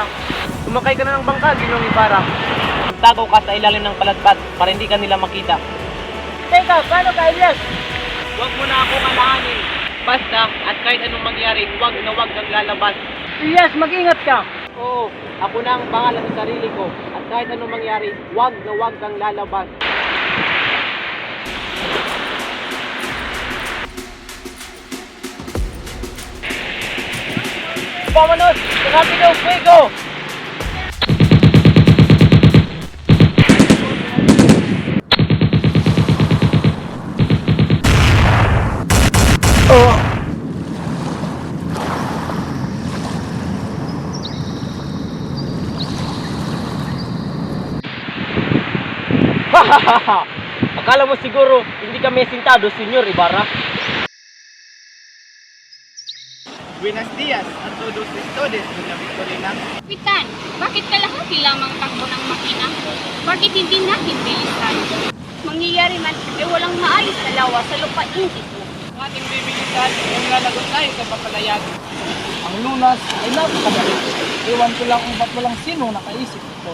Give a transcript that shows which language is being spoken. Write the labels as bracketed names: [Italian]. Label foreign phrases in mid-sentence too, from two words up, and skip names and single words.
[Filipino] Sumakay ka na ng bangka, Ginoong Ibarra. Tago ka sa ilalim ng palatpat para hindi ka nila makita. Teka, paano ka, Elias? Huwag mo na akong alahanin. Basta, at kahit anong mangyari, huwag na huwag kang lalabas. Elias, mag-ingat ka! Oo, ako na ang pangalan sa sarili ko. At kahit anong mangyari, huwag na huwag kang lalabas. [Spanish] Vámonos! ¡Rápido, fuego! Oh! Hahaha! [Filipino] Akala mo siguro hindi kami sintado, Senyor Ibarra? [Spanish] Buenos días a todos ustedes, Doña Victorina. [Filipino] Kapitan, bakit kalahati lamang takbo ng makina? Bakit hindi natin bilisan? Mangyayari man, walang maalis na lawa sa lupain ito. Ang ating bibilisan ay nalalagot tayo sa papalayan. Ang lunas ay napakadali. Iwan ko lang kung ba't walang sino nakaisip ito.